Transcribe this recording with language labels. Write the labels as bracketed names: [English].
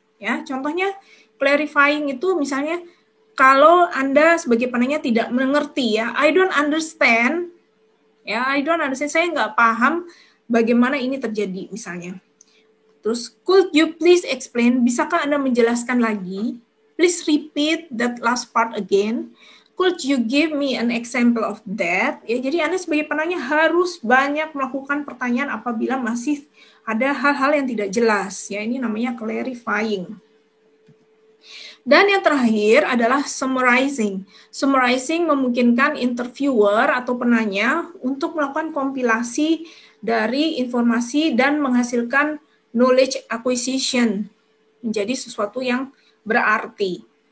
[Indonesian] Ya, contohnya clarifying itu misalnya, kalau Anda sebagai penanya tidak mengerti, ya, [English] I don't understand, [Indonesian] ya, [English] I don't understand, [Indonesian] saya nggak paham bagaimana ini terjadi, misalnya. Terus, [English] could you please explain, [Indonesian] bisakah Anda menjelaskan lagi? [English] Please repeat that last part again. Could you give me an example of that? [Indonesian] Ya, jadi Anda sebagai penanya harus banyak melakukan pertanyaan apabila masih ada hal-hal yang tidak jelas. Ya, ini namanya clarifying. Dan yang terakhir adalah summarizing. Summarizing memungkinkan interviewer atau penanya untuk melakukan kompilasi dari informasi dan menghasilkan knowledge acquisition menjadi sesuatu yang berarti.